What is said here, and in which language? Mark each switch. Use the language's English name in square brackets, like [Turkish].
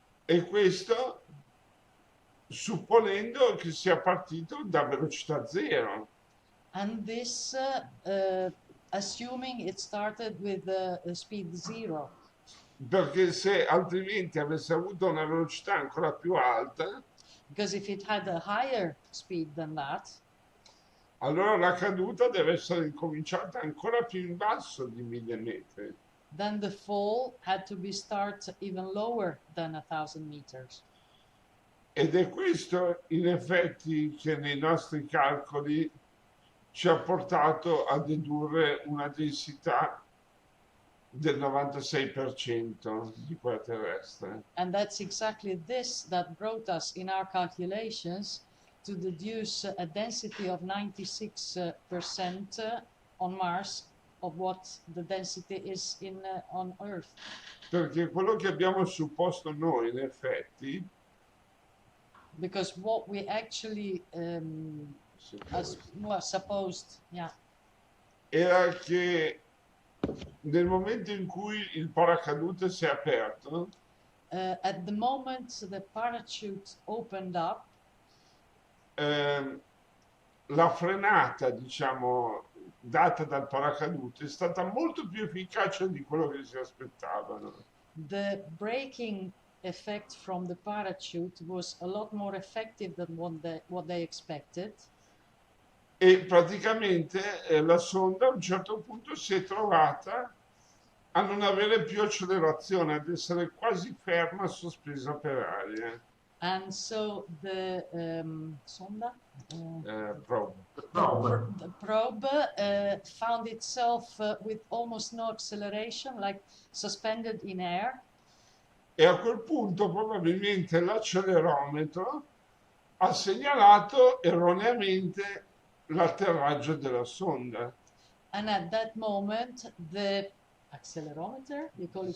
[Italian] E questo supponendo che sia partito da velocità zero. [English] And this assuming it started with speed 0. [Italian] Perché se altrimenti avesse avuto una velocità ancora più alta, [English] Because if it had a higher speed than that, [Italian] allora la caduta deve essere incominciata ancora più in basso di 1000 metri. [English] then the fall had to be start even lower than 1,000 meters. [Italian] Ed è questo in effetti che nei nostri calcoli ci ha portato a dedurre una densità del 96% di quella terrestre. [English] And that's exactly this that brought us in our calculations to deduce a density of 96% on Mars of what the density is on Earth. [Italian] Perché quello che abbiamo supposto noi in effetti, [English] Because what we actually supposed, yeah, [Italian] era che nel momento in cui il paracadute si è aperto, [English] at the moment the parachute opened up, [Italian] la frenata, diciamo, data dal paracadute è stata molto più efficace di quello che si aspettavano. [English] the braking effect from the parachute was a lot more effective than what they expected. [Italian] E praticamente la sonda a un certo punto si è trovata a non avere più accelerazione, ad essere quasi ferma, sospesa per aria. [English] And so the sonda, Probe. the probe found itself with almost no acceleration, like suspended in air. [Italian] E a quel punto probabilmente l'accelerometro ha segnalato erroneamente l'atterraggio della sonda. [English] And at that moment, the accelerometer, you call it